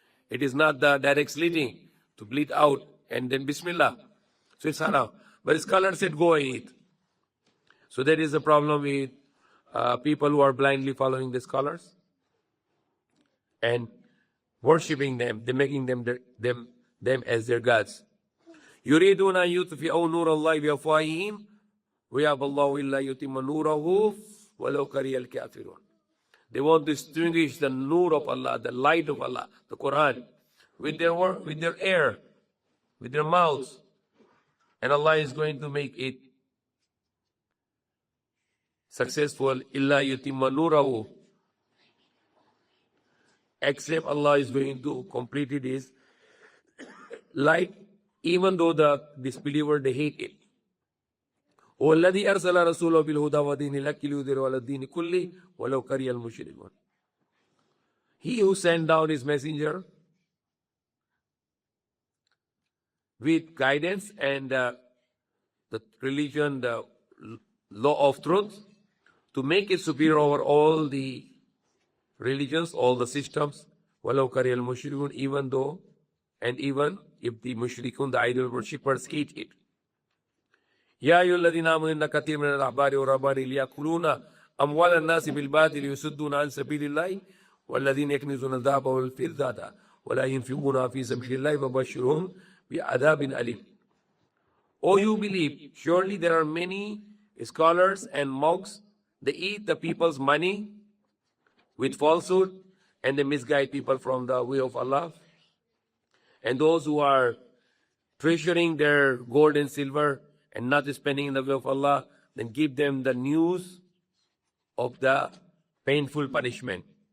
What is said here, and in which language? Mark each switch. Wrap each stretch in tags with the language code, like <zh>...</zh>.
<en>It is not the direct slitting to bleed out and then Bismillah. So it's haram. But scholars said go and eat. So there is a problem with people who are blindly following the scholars and worshipping them. They're making them as their gods.</en> <ar>يريدون أن يطفئوا نور الله بأفواههم ويأبى الله إلا يتم نوره ولو كره الكافرون.</ar> <en>They want to extinguish the nur of Allah, the light of Allah, the Quran, with their air, with their mouths. And Allah is going to make it successful.</en> <ar>Illa yutimma nurahu.</ar> <en>Except Allah is going to complete His light, even though the disbeliever, they hate it.</en> <ar>وَالَّذِي أَرْسَلَ رَسُولَهُ بِالْهُدَى وَدِينِ الْحَقِّ لِيُظْهِرَهُ عَلَى الدِّينِ كُلِّهِ وَلَوْ كَرِهَ الْمُشْرِكُونَ.</ar> <en>He who sent down His messenger with guidance and the religion, the law of truth, to make it superior over all the religions, all the systems,</en> <ar>وَلَوْ كَرِهَ الْمُشْرِكُونَ,</ar> <en>even if the mushrikun, the idol worshippers, hate it.</en> <ar>يا أيها الذين آمنوا إن كثير من الأحبار والرهبان ليأكلون أموال الناس بالباطل ويصدون عن سبيل الله والذين يكنزون الذهب والفضة ولا ينفقونها في سبيل الله فبشرهم بعذاب أليم.</ar> <en>Oh, you believe, surely there are many scholars and monks, they eat the people's money with falsehood and they misguide people from the way of Allah. And those who are treasuring their gold and silver and not spending in the way of Allah, then give them the news of the painful punishment.</en>